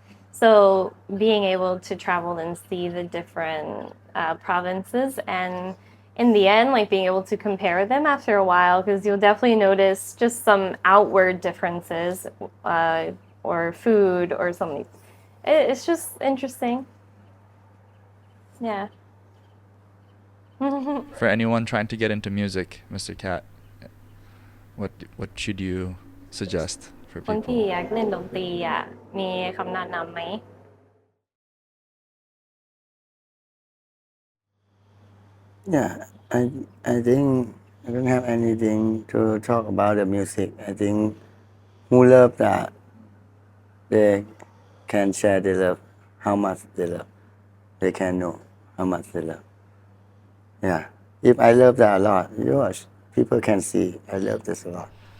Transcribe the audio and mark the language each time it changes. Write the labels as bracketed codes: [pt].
[en] So being able to travel and see the different provinces, and in the end, like being able to compare them after a while, because you'll definitely notice just some outward differences, or food or something. It's just interesting. Yeah. For anyone trying to get into music, Mr. Cat, what should you suggest for [th] คนที่ [en] people? [th] อยากเล่นดนตรีอ่ะมีคำแนะนำไหม [en] Yeah, I think I don't have anything to talk about the music. I think who love that they can share their love, how much they love. They can know how much they love. Yeah, if I love that a lot, people can see I love this a lot.